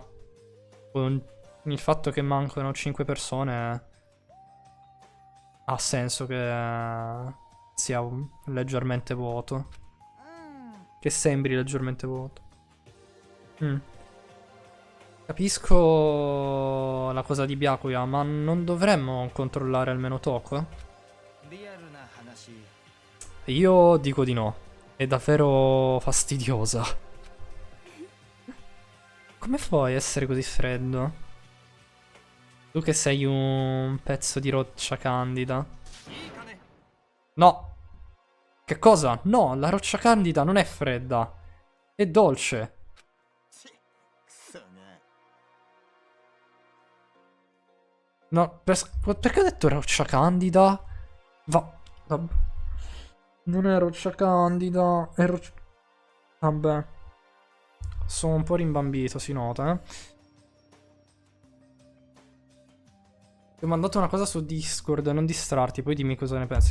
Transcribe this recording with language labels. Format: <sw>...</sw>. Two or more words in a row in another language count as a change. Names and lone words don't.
<it>Con il fatto che mancano 5 persone ha senso che sia leggermente vuoto.</it> <ja>うん</ja> <it>Che sembri leggermente vuoto. Capisco la cosa di Byakuya, ma non dovremmo controllare almeno Toko?</it> <ja>リアルな話</ja> <it>Io dico di no. È davvero fastidiosa. Come puoi essere così freddo? Tu che sei un pezzo di roccia candida.</it> <ja>いいかね</ja> <it>No! Che cosa? No, la roccia candida non è fredda. È dolce.</it> <ja>ちくそが</ja> <it>No, perché ho detto roccia candida? Vabbè. Non è roccia candida, è roccia... Vabbè. Sono un po' rimbambito, si nota, eh. Ti ho mandato una cosa su Discord, non distrarti, poi dimmi cosa ne pensi.</it>